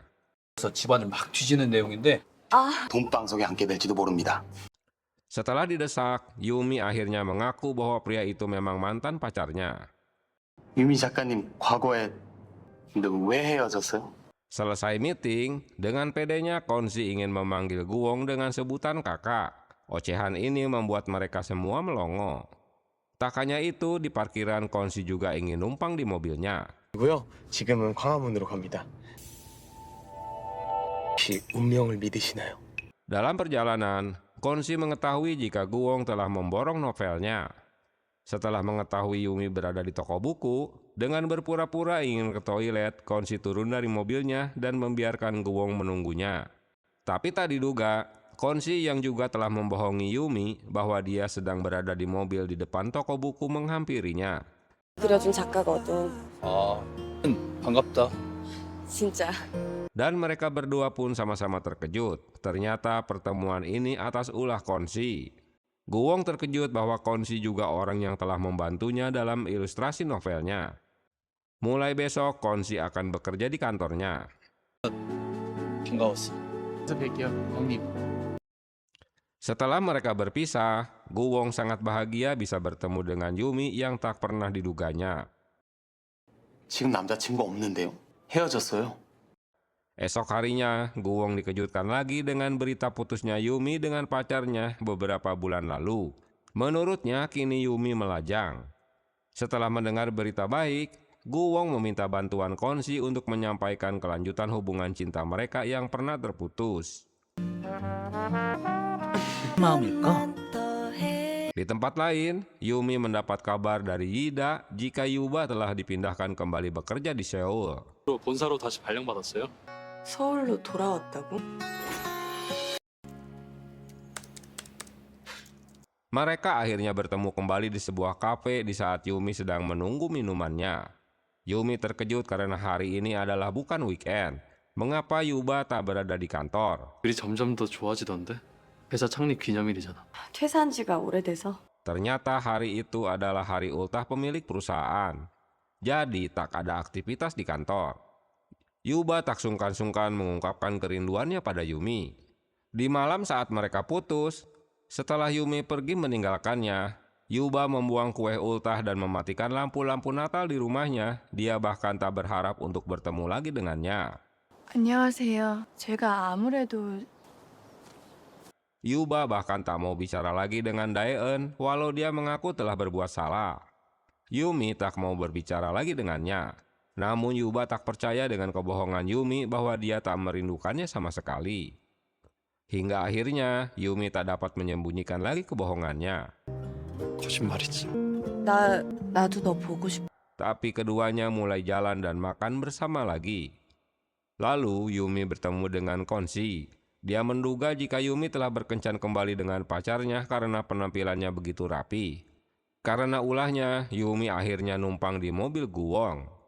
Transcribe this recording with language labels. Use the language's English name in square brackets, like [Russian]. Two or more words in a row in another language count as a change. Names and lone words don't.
[Korean] 그래서 집안을 막 뒤지는 내용인데 돈방석에 앉게 될지도 모릅니다. [Indonesian] Setelah didesak, Yumi akhirnya mengaku bahwa pria itu memang mantan pacarnya. [Korean] 유미 작가님 과거에 근데 왜 헤어졌어요? [Indonesian] Selesai meeting, dengan pedenya Konshi ingin memanggil Guwong dengan sebutan kakak. Ocehan ini membuat mereka semua melongo. Tak hanya itu, di parkiran Konshi juga ingin numpang di mobilnya. [Korean] 고요. 지금은 광화문으로 갑니다. 혹시 운명을 믿으시나요? [Indonesian] Dalam perjalanan, Konshi mengetahui jika Guwong telah memborong novelnya. Setelah mengetahui Yumi berada di toko buku, dengan berpura-pura ingin ke toilet, Konshi turun dari mobilnya dan membiarkan Guwong menunggunya. Tapi tak diduga, Konshi yang juga telah membohongi Yumi bahwa dia sedang berada di mobil di depan toko buku menghampirinya. [Korean] 그려준 작가거든. 아 반갑다. 진짜. [Indonesian] Dan mereka berdua pun sama-sama terkejut. Ternyata pertemuan ini atas ulah Konshi. Guwong terkejut bahwa Konshi juga orang yang telah membantunya dalam ilustrasi novelnya. Mulai besok Konshi akan bekerja di kantornya. [Korean] 반가웠어. 뵐게요 형님. [Indonesian] Setelah mereka berpisah, Guwong sangat bahagia bisa bertemu dengan Yumi yang tak pernah diduganya. [Korean] 지금 남자친구 없는데요? 헤어졌어요? [Indonesian] Esok harinya, Guwong dikejutkan lagi dengan berita putusnya Yumi dengan pacarnya beberapa bulan lalu. Menurutnya, kini Yumi melajang. Setelah mendengar berita baik, Guwong meminta bantuan Konshi untuk menyampaikan kelanjutan hubungan cinta mereka yang pernah terputus. [Korean] 마음일까? [Indonesian] Di tempat lain, Yumi mendapat kabar dari Yida jika Yuba telah dipindahkan kembali bekerja di Seoul. [Korean] 본사로 다시 발령받았어요? 서울로 돌아왔다고? [Indonesian] Mereka akhirnya bertemu kembali di sebuah kafe di saat Yumi sedang menunggu minumannya. Yumi terkejut karena hari ini adalah bukan weekend. Mengapa Yuba tak berada di kantor? [Korean] 일이 점점 더 좋아지던데? 회사 창립 기념일이잖아. 퇴사한 지가 오래돼서. [Indonesian] Ternyata hari itu adalah hari ultah pemilik perusahaan. Jadi tak ada aktivitas di kantor. Yuba tak sungkan-sungkan mengungkapkan kerinduannya pada Yumi. Di malam saat mereka putus, Setelah Yumi pergi meninggalkannya, Yuba membuang kue ultah dan mematikan lampu-lampu Natal di rumahnya. Dia bahkan tak berharap untuk bertemu lagi dengannya. [Korean] 안녕하세요. 제가 아무래도 [Indonesian] Yuba bahkan tak mau bicara lagi dengan Daeun walau dia mengaku telah berbuat salah. Yumi tak mau berbicara lagi dengannya. Namun Yuba tak percaya dengan kebohongan Yumi bahwa dia tak merindukannya sama sekali. Hingga akhirnya Yumi tak dapat menyembunyikan lagi kebohongannya. [Korean] 거짓말이지. 나도 너 보고 싶어. [Indonesian] Tapi keduanya mulai jalan dan makan bersama lagi. Lalu Yumi bertemu dengan Konsi. Dia menduga jika Yumi telah berkencan kembali dengan pacarnya karena penampilannya begitu rapi. Karena ulahnya, Yumi akhirnya numpang di mobil Guwong.